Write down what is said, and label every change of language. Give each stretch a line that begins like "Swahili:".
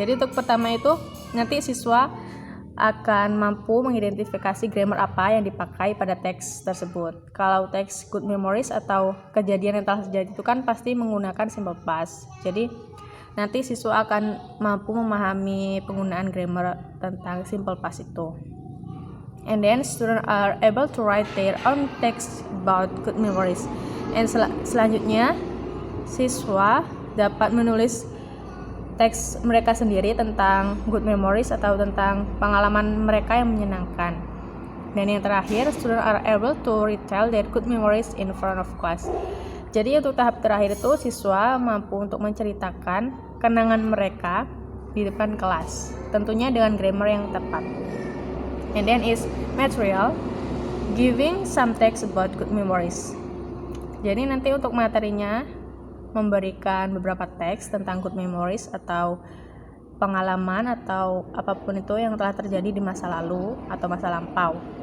Indonesian: Jadi untuk pertama itu nanti siswa akan mampu mengidentifikasi grammar apa yang dipakai pada teks tersebut. Kalau teks good memories atau kejadian yang telah terjadi itu kan pasti menggunakan simple past. Jadi nanti siswa akan mampu memahami penggunaan grammar tentang simple past itu.
English: And then students are able to write their own text about good memories.
Indonesian: And selanjutnya siswa dapat menulis teks mereka sendiri tentang good memories atau tentang pengalaman mereka yang menyenangkan. Dan yang terakhir,
English: students are able to retell their good memories in front of class.
Indonesian: Jadi untuk tahap terakhir itu siswa mampu untuk menceritakan kenangan mereka di depan kelas, tentunya dengan grammar yang tepat.
English: And then is material, giving some text about good memories.
Indonesian: Jadi nanti untuk materinya memberikan beberapa teks tentang good memories atau pengalaman atau apapun itu yang telah terjadi di masa lalu atau masa lampau.